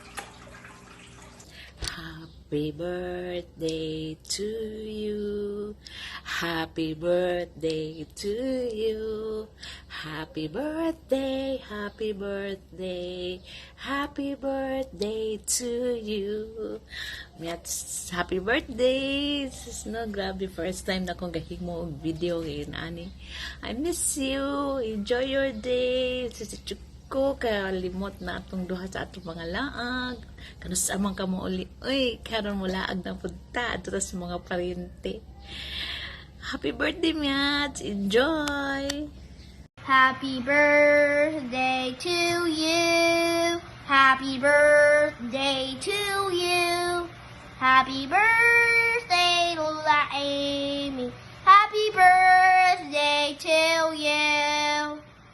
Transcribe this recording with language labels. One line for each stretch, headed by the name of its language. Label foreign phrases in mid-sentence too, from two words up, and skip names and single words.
English: Happy birthday to you. Happy birthday to you. Happy birthday, happy birthday, happy birthday to you. Happy birthday!
Cebuano: Sis, no, grabe,
English: first time
Cebuano: na kong gahig mo og video ngayon, ani.
English: I miss you. Enjoy your day.
Cebuano: Sis, ko kalimot na atong duha sa atong mga laag. Kanus amang ka mo uli. Uy, karon mo laag na punta ato sa mga parente.
English: Happy birthday, Miats! Enjoy! Happy birthday to you. Happy birthday to you. Happy birthday, Lola Amy. Happy birthday to you.